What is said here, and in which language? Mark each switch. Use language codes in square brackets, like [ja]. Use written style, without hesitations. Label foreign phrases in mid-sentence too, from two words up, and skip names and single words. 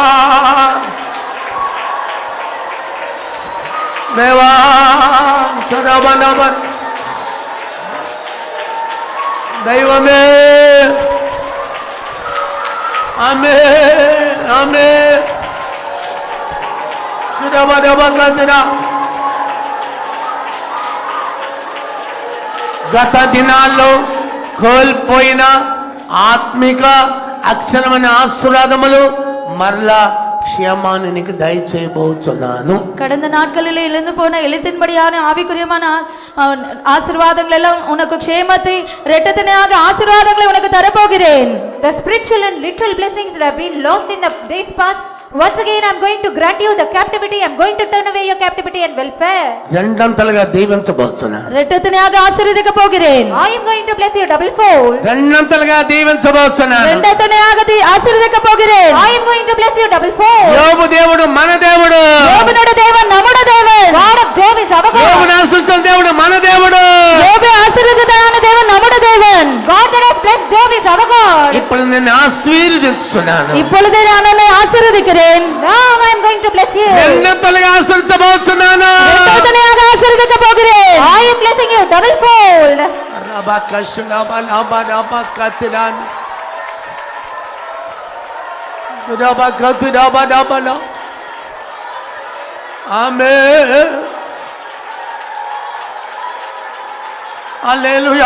[te] దేవా శరవణవన్ దైవమే ఆమేన్ ఆమేన్ శరవణవన్. గత దినాల్లో కోల్పోయిన ఆత్మిక అక్షరమైన ఆశీర్వాదములు మరలా క్షేమాన్ని నీకు దయచేయబోతున్నాను. [ta] கடந்த நாட்களில் இழந்து போன எழுத்தின்படியான ஆவிக்குரியமான ஆசீர்வாதங்கள் எல்லாம் உனக்கு க்ஷேமத்தை இரட்டத்தனையாக ஆசீர்வாதங்களை உனக்கு தரப்போகிறேன். [en] The spiritual and literal blessings that have been lost in the days past, once again I'm going to grant you the captivity. I'm going to turn away your captivity and welfare. [te] రెండంతలుగా దీవించబోతున్నాను. [ta] இரட்டத்தனையாக ஆசீர்வதிக்க போகிறேன். [en] I am going to bless you double fold. [te] రెండంతలుగా దీవించబోతున్నాను. [ta] இரட்டத்தனையாக ஆசீர்வதிக்க போகிறேன். [en] I am going to bless you double fold. [te] యోబు దేవుడు మన దేవుడు. [ta] யோபுனோட தேவன் நம்முடைய தேவன். [en] God of Job is our God. [te] యోబును ఆశీర్వదించిన దేవుడు మన దేవుడు. [ta] யோபை ஆசீர்வதித்ததான தேவன் நம்முடைய தேவன். [en] God that has blessed Job is our God. [te] ఇప్పుడు నేను ఆశీర్వదిస్తున్నాను. [ta] இப்பொழுது நான் உன்னை ஆசீர்வதிக்கிறேன். [en] Now I am going to bless you. [te] రెండంతలుగా ఆశీర్వదించబోతున్నాను. [ta] இரட்டத்தனையாக ஆசீர்வதிக்க போகிறேன். [en] I am blessing you double fold. [te] ఆమేన్ హల్లెలూయా.